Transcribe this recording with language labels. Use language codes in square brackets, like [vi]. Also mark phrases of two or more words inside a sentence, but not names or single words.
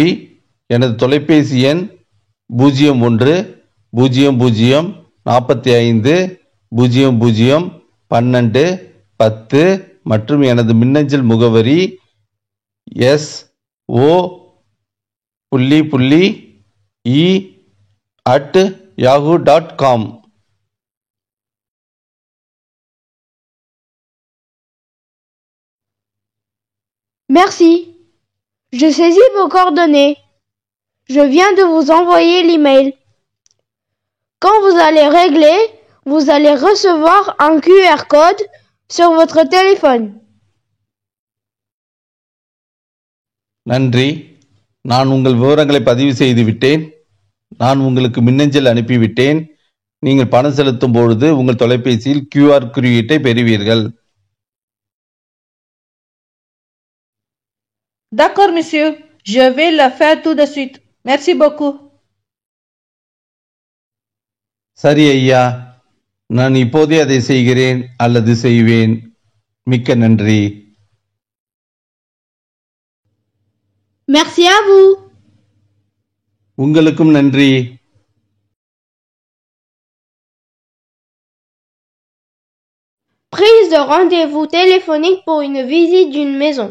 [ta] எனது தொலைபேசி எண் 01 00 45 00 12 10 மற்றும் எனது மின்னஞ்சல் முகவரி so.e@yahoo.com. [fr] Merci. Je saisis vos coordonnées. Je viens de vous envoyer l'email. Quand vous allez régler, vous allez recevoir un QR code sur votre téléphone. [ta] நன்றி. நான் உங்கள் விவரங்களை பதிவு செய்து விட்டேன். நான் உங்களுக்கு மின்னஞ்சல் அனுப்பிவிட்டேன். நீங்கள் பணம் செலுத்தும் பொழுது உங்கள் தொலைபேசியில் QR குறியீட்டை பெறுவீர்கள். [fr] D'accord, monsieur. Je vais le faire tout de suite. Merci beaucoup. [ta] சரி ஐயா, நான் இப்போதே அதை செய்கிறேன் அல்லது செய்வேன். மிக்க நன்றி. [fr] Merci à vous. [ta] உங்களுக்கும் நன்றி. [fr] Prise de rendez-vous téléphonique pour une visite d'une maison.